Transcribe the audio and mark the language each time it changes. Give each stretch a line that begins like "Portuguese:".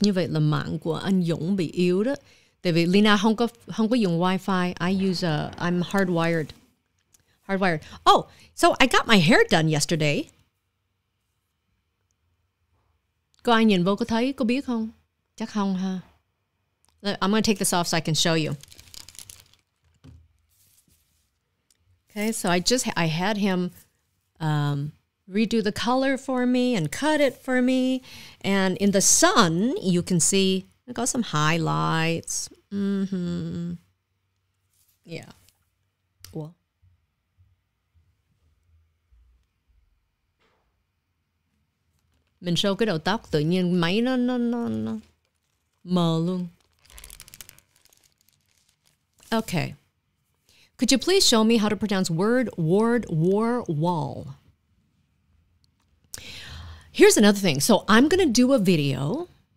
Vietnamese: Như vậy là mạng của anh Dũng bị yếu đó. Tại vì Leyna không có dùng Wi-Fi.
English: I'm hardwired. Oh, so I got my hair done yesterday.
Vietnamese: Có ai nhìn vô có thấy, có biết không? Chắc không ha.
English: I'm going to take this off so I can show you. Okay, so I had him redo the color for me and cut it for me. And in the sun, you can see I got some highlights. Yeah. Well.
Vietnamese: Mình show cái đầu tóc tự nhiên máy nó mờ luôn.
English: Okay. Could you please show me how to pronounce word, ward, war, wall? Here's another thing. So I'm going to do a video.